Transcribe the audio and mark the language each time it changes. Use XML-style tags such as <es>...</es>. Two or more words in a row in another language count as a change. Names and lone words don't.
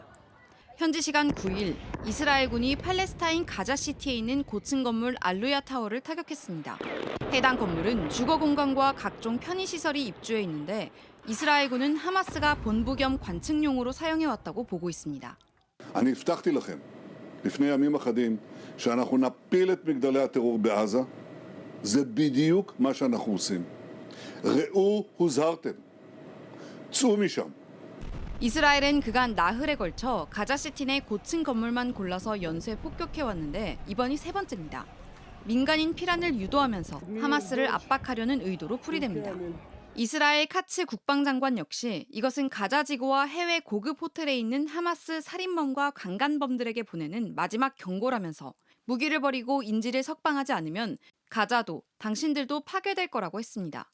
<ko>현지 시간 9일 이스라엘군이 팔레스타인 가자시티에 있는 고층 건물 알루야 타워를 타격했습니다. 해당 건물은 주거 공간과 각종 편의시설이 입주해 있는데 이스라엘군은 하마스가 본부 겸 관측용으로 사용해왔다고 보고 있습니다.</ko> <he>אני הבטחתי לכם לפני ימים אחדים שאנחנו נפיל את מגדלי הטרור בעזה. זה בדיוק מה שאנחנו עושים. ראו הוזהרתם. צאו משם.</he> <ko>이스라엘은 그간 나흘에 걸쳐 가자시티 내 고층 건물만 골라서 연쇄 폭격해왔는데 이번이 세 번째입니다. 민간인 피란을 유도하면서 하마스를 압박하려는 의도로 풀이됩니다. 이스라엘 카츠 국방장관 역시 이것은 가자 지구와 해외 고급 호텔에 있는 하마스 살인범과 강간범들에게 보내는 마지막 경고라면서 무기를 버리고 인질을 석방하지 않으면 가자도 당신들도 파괴될 거라고 했습니다.</ko>